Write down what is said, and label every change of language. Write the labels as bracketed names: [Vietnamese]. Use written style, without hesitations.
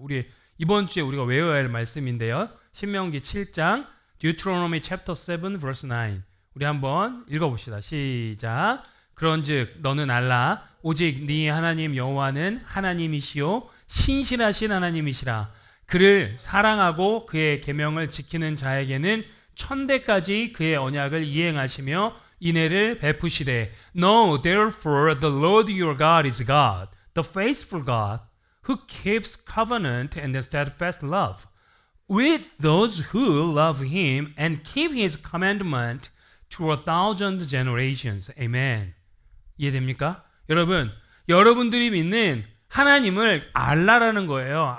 [Korean] 우리 이번 주에 우리가 외워야 할 말씀인데요. 신명기 7장 [English] Deuteronomy chapter 7 verse 9 [Korean] 우리 한번 읽어봅시다. 시작. 그런즉 너는 알라 오직 네 하나님 여호와는 하나님이시요 신실하신 하나님이시라. 그를 사랑하고 그의 계명을 지키는 자에게는 천대까지 그의 언약을 이행하시며 인애를 베푸시되 [English] Know therefore the Lord your God is God, the faithful God, who keeps covenant and steadfast love with those who love him and keep his commandment to 1,000 generations. Amen. [Korean] 이해됩니까? 여러분, 여러분들이 믿는 하나님을 알라라는 거예요.